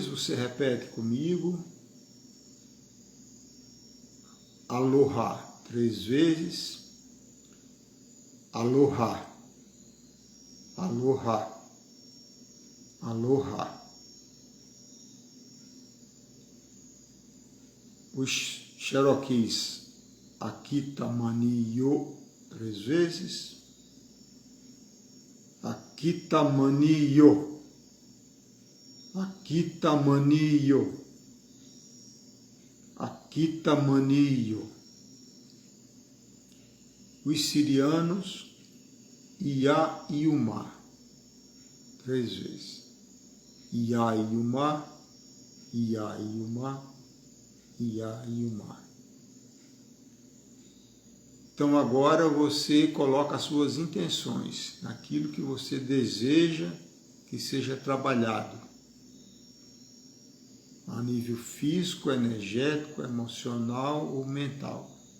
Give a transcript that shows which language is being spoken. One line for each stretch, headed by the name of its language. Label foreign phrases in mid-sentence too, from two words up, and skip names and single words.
Portuguese: Você repete comigo. Aloha, 3 vezes.
Hawaiian: Aloha, aloha, aloha.
Portuguese: Os Cherokees, Akita Mani Yo, 3 vezes. Akita Mani Yo, Akita Mani Yo, Akita Mani Yo. Os sirianos, Ia e Uma, 3 vezes. Iaiuma, Iaiuma, Iaiuma. Então agora você coloca as suas intenções naquilo que você deseja que seja trabalhado a nível físico, energético, emocional ou mental.